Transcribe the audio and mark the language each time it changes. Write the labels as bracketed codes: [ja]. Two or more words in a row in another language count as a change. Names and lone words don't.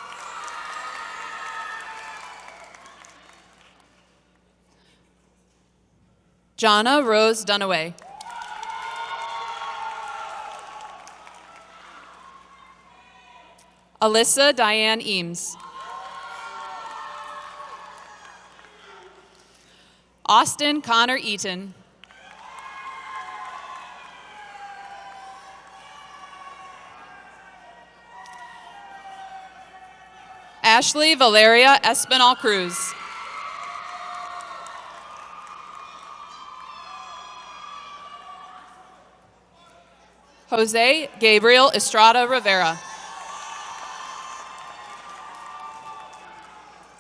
[en] Jonna Rose Dunaway. Alyssa Diane Eames. Austin Connor Eaton. Ashley Valeria Espinal Cruz. Jose Gabriel Estrada Rivera.